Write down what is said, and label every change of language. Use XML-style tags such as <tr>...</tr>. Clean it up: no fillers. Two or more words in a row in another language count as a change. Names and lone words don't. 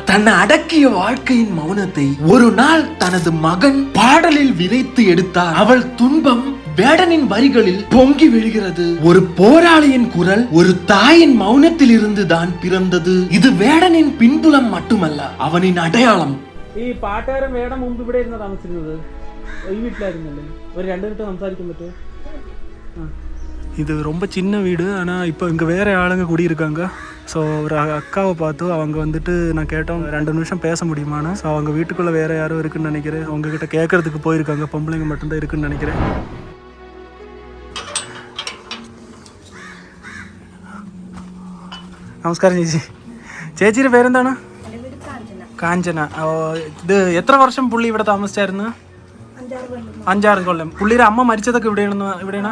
<ta>தன்னை அடக்கிய வாழ்க்கையின் மௌனத்தை ஒரு நாள் தனது மகன் பாடலில் விதைத்து எடுத்தார். அவள் துன்பம் வேடனின் வரிகளில் பொங்கி விழுகிறது. ஒரு போராளியின் குரல் ஒரு தாயின் மௌனத்தில் இருந்து தான் பிறந்தது. இது வேடனின் பின்புலம் மட்டுமல்ல, அவனின் அடையாளம்.</ta> <ml>ഈ പാട്ടുകാരൻ വേടൻ മുമ്പ് ഇവിടെ ഇരുന്ന് താമസിച്ചിരുന്നത് ഈ വീട്ടിലായിരുന്നല്ലേ? ഒരു 2 മിനിറ്റ് സംസാരിക്കാൻ പറ്റുമോ?</ml> <ta>இது ரொம்ப சின்ன வீடு. ஆனால் இப்போ இங்கே வேற ஆளுங்க குடியிருக்காங்க. ஸோ ஒரு அக்காவை பார்த்து அவங்க வந்துட்டு நான் கேட்டோம் 2 நிமிஷம் பேச முடியுமான்னு. ஸோ அவங்க வீட்டுக்குள்ளே வேற யாரும் இருக்குன்னு நினைக்கிறேன். அவங்ககிட்ட கேட்கறதுக்கு போயிருக்காங்க. பொம்பளைங்க மட்டும்தான் இருக்குன்னு நினைக்கிறேன்.</ta> <ml>നമസ്കാരം ചേച്ചി. ചേച്ചിയുടെ പേരെന്താണ്? കാഞ്ചന. ഇത് എത്ര വർഷം പുള്ളി ഇവിടെ താമസിച്ചായിരുന്നു? 5-6 കൊല്ലം. പുള്ളിയുടെ അമ്മ മരിച്ചതൊക്കെ ഇവിടെയാണ്.</ml>